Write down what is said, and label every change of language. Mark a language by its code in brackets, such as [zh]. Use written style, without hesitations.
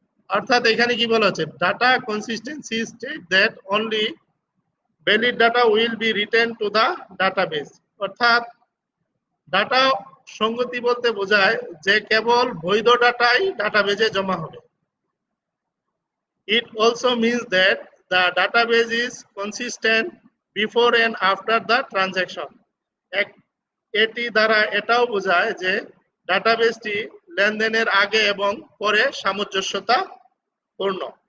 [bn] অর্থাৎ এখানে কি বলা হচ্ছে, [en] Data consistency state that only valid data will be written to the database. [bn] অর্থাৎ ডাটা সঙ্গতি বলতে বোঝায় যে কেবল বৈধ ডাটাই ডাটাবেজে জমা হবে। [en] It also means that the database is consistent before and after the transaction. [bn] এটি দ্বারা এটাও বোঝায় যে ডাটাবেসটি লেনদেনের আগে এবং পরে সামঞ্জস্যতা পূর্ণ।